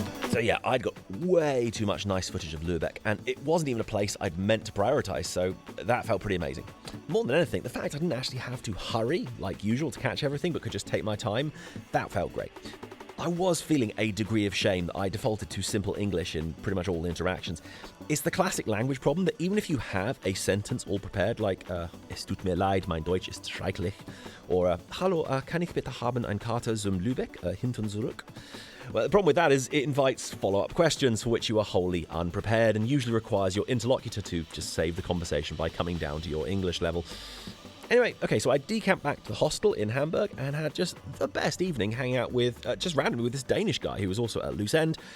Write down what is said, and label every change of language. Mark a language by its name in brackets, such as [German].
[English] So yeah, I'd got way too much nice footage of Lübeck, and it wasn't even a place I'd meant to prioritise, so that felt pretty amazing. More than anything, the fact I didn't actually have to hurry, like usual, to catch everything, but could just take my time, that felt great. I was feeling a degree of shame that I defaulted to simple English in pretty much all interactions. It's the classic language problem that even if you have a sentence all prepared, like, [German] es tut mir leid, mein Deutsch ist schrecklich, [English] or, [German] hallo, kann ich bitte haben ein Karte zum Lübeck, hinten zurück? [English] Well, the problem with that is it invites follow-up questions for which you are wholly unprepared and usually requires your interlocutor to just save the conversation by coming down to your English level. Anyway, okay, so I decamped back to the hostel in Hamburg and had just the best evening hanging out with, just randomly with this Danish guy who was also at Loose End.